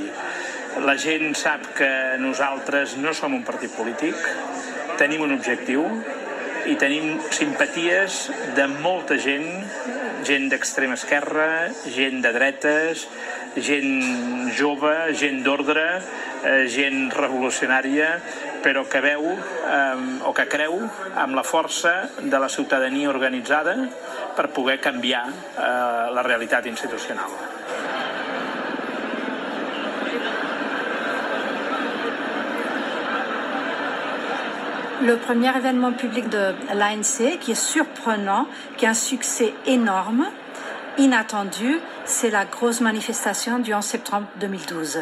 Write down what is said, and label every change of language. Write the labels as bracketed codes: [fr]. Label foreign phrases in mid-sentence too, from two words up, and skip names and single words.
[ca] La gent sap que nosaltres no som un partit polític, tenim un objectiu i tenim simpaties de molta gent, gent d'extrema esquerra, gent de dretes, gent jove, gent d'ordre, gent revolucionària, però que veu o que creu amb la força de la ciutadania organitzada per poder canviar la realitat institucional. [fr] Le premier événement public de l'ANC, qui est surprenant, qui a un succès énorme, inattendu, c'est la grosse manifestation du 11 septembre 2012.